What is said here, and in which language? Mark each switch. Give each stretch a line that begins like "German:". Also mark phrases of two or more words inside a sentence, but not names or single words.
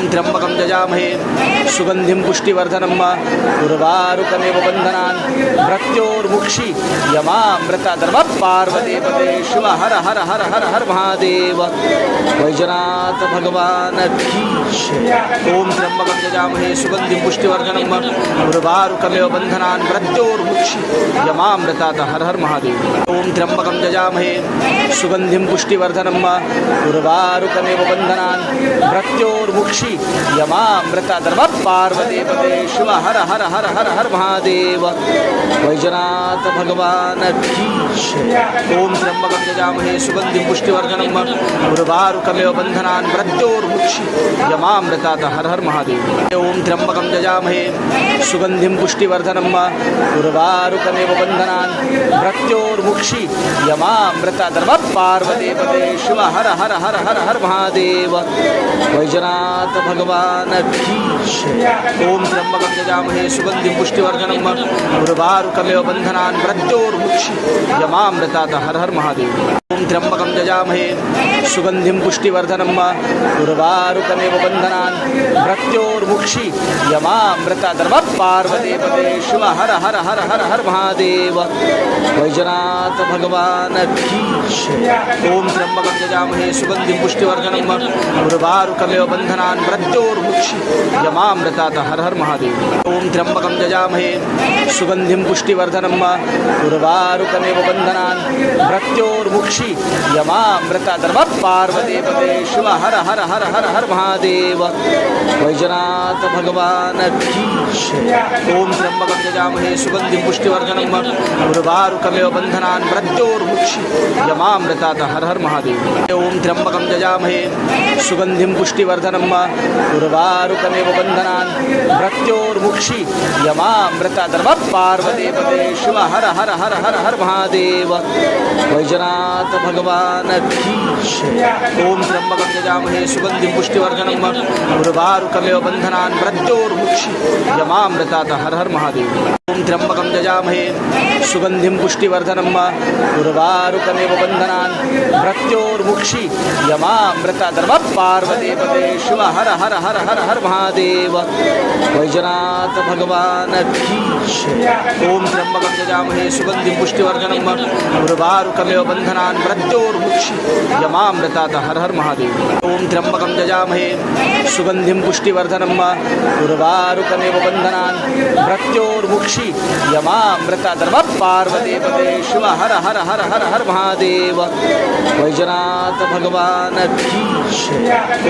Sanskrit: त्र्यंबकं यजामहे सुगंधिं पुष्टिवर्धनं उर्वारुकमेव बन्धनान् मृत्योर्मुक्षि यमामृताद्रव पार्वतीपते शिव हर हर हर हर हर महादेव।
Hindi: वैजनाथ भगवान की
Sanskrit: ओम त्र्यंबकं यजामहे सुगंधिं पुष्टिवर्धनं उर्वारुकमेव बन्धनान् मृत्योर्मुक्षि यमामृतात् हर हर महादेव। ओम त्र्यंबकं यजामहे सुगंधिं पुष्टिवर्धनं उर्वारुकमेव बन्धनान् मृत्योर्मुक्षि यमामृताद्रव पार्वतीपते शिव हर हर हर हर हर महादेव।
Hindi: वैजनाथ भगवान की
Sanskrit: ओम त्र्यंबकं यजामहे सुगंधिं पुष्टिवर्धनं उर्वारुकमेव बन्धनान् मृत्योर्मुक्षि यमामृतात् हर हर महादेव। ओम त्र्यंबकं यजामहे सुगंधिं पुष्टिवर्धनं उर्वारुकमेव बन्धनान् मृत्योर्मुक्षि यमामृताद्रव पार्वतीपते शिव हर हर हर हर हर महादेव।
Hindi: वैजनाथ भगवान की
Sanskrit: ओम त्र्यंबकं यजामहे सुगंधिं पुष्टिवर्धनं उर्वारुकमेव बन्धनान् मृत्योर्मुक्षि यमामृतात् हर हर महादेव। ओम त्र्यंबकं यजामहे सुगंधिं पुष्टिवर्धनं उर्वारुकमेव बन्धनान् मृत्योर्मुक्षि यमामृताद्रव पार्वतीपते शिव हर हर हर हर हर महादेव।
Hindi: वैजनाथ भगवान की
Sanskrit: ओम त्र्यंबकं यजामहे सुगंधिं पुष्टिवर्धनं उर्वारुकमेव बन्धनान् मृत्योर्मुक्षि यमामृतात् हर हर महादेव। ओम त्र्यंबकं यजामहे सुगंधिं पुष्टिवर्धनं उर्वारुकमेव बन्धनान् मृत्योर्मुक्षि यमामृताद्रव पार्वतीपते शिव हर हर हर हर हर महादेव।
Hindi: वैजनाथ भगवान की
Sanskrit: ओम त्र्यंबकं यजामहे सुगंधिं पुष्टिवर्धनं उर्वारुकमेव बन्धनान् मृत्योर्मुक्षि यमामृतात् हर हर महादेव। ओम त्र्यंबकं यजामहे सुगंधिं पुष्टिवर्धनं उर्वारुकमेव बन्धनान् मृत्योर्मुक्षि यमामृताद्रव पार्वतीपते शिव हर हर हर हर हर महादेव।
Hindi: वैजनाथ भगवान की
Sanskrit: ओम त्र्यंबकं यजामहे सुगंधिं पुष्टिवर्धनं उर्वारुकमेव बन्धनान् मृत्योर्मुक्षि यमामृतात् हर हर महादेव। ओम त्र्यंबकं यजामहे सुगंधिं पुष्टिवर्धनं उर्वारुकमेव बन्धनान् मृत्योर्मुक्षि यमामृताद्रव पार्वतीपते शिव हर हर हर हर हर महादेव।
Hindi: वैजनाथ भगवान की
Sanskrit: ओम त्र्यंबकं यजामहे सुगंधिं पुष्टिवर्धनं उर्वारुकमेव बन्धनान् मृत्योर्मुक्षि यमामृतात् हर हर महादेव। ओम त्र्यंबकं यजामहे सुगंधिं पुष्टिवर्धनं उर्वारुकमेव बन्धनान् मृत्योर्मुक्षि यमामृताद्रव पार्वतीपते शिव हर हर हर हर हर महादेव।
Hindi: वैजनाथ भगवान की